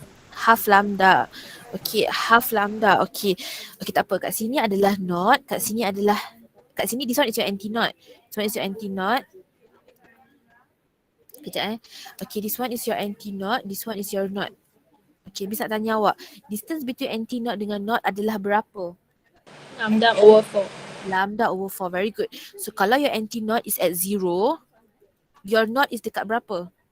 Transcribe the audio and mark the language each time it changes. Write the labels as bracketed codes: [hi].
[en] Half lambda. Okay, half lambda. Okay, [ms] tak apa. Kat sini adalah knot. Kat sini [en] this one is your anti-knot. This one is your anti-knot. [ms] Kejap [en] Okay, this one is your anti-knot. This one is your knot. Okay, [ms] Miss nak tanya awak. Distance between anti-knot dengan knot adalah berapa? [en] Lambda over 4. Lambda over 4. Very good. So, kalau your anti-knot is at 0, your knot is [ms] dekat berapa?